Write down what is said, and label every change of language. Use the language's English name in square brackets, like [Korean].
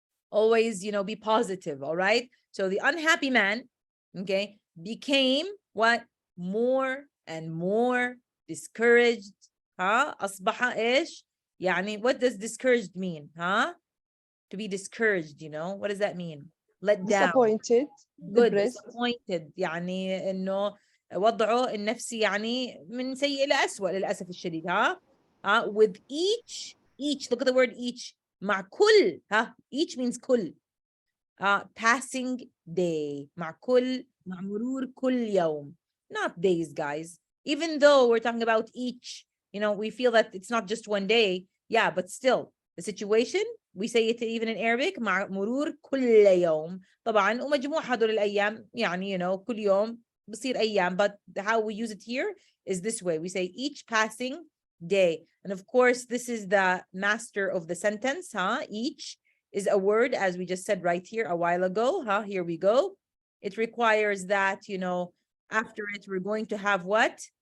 [English] Always, be positive, all right? So the unhappy man, okay, became what? More and more discouraged. [Arabic] أصبح إيش؟ يعني [English] what does discouraged mean? To be discouraged, what does that mean? Let down. Disappointed. Good. Depressed. Disappointed. [Arabic] يعني إنه وضعه النفسي يعني من سيء إلى أسوأ للأسف الشديد. [English] With each, look at the word each. [Arabic] مع كل. [English] Each means [Arabic] كل. [English] Passing day. [Arabic] مع مرور كل يوم. [English] Not days, guys. Even though we're talking about each, we feel that it's not just one day. Yeah, but still, the situation, we say it even in Arabic, [Arabic] مع مرور كل يوم. طبعا ومجموع هذول الأيام يعني, كل يوم بصير أيام. [English] But how we use it here is this way. We say each passing day. And of course, this is the master of the sentence. Each is a word, as we just said right here a while ago. Here we go. It requires that, after it, we're going to have what?